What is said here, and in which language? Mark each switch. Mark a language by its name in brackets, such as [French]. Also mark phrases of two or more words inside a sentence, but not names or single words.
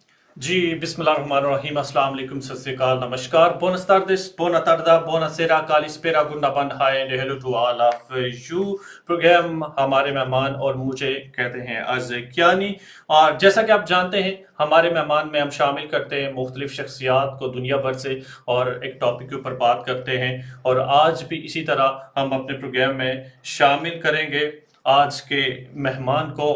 [Urdu] जी, [Arabic] بسم الله الرحمن الرحيم، السلام عليكم, [Punjabi] ਸਤ ਸ੍ਰੀ ਅਕਾਲ, [Urdu] नमस्कार, [Spanish] buenas tardes, buena tarde, buonasera, kalispera, [English] gunda hi and hello to all of you. [Urdu] پروگرام ہمارے مہمان اور مجھے کہتے ہیں اذکیانی. اور جیسا کہ آپ جانتے ہیں، ہمارے مہمان میں ہم شامل کرتے ہیں مختلف شخصیات کو دنیا بھر سے اور ایک ٹاپک کے اوپر بات کرتے ہیں. اور آج بھی اسی طرح ہم اپنے پروگرام میں شامل کریں گے آج کے مہمان کو.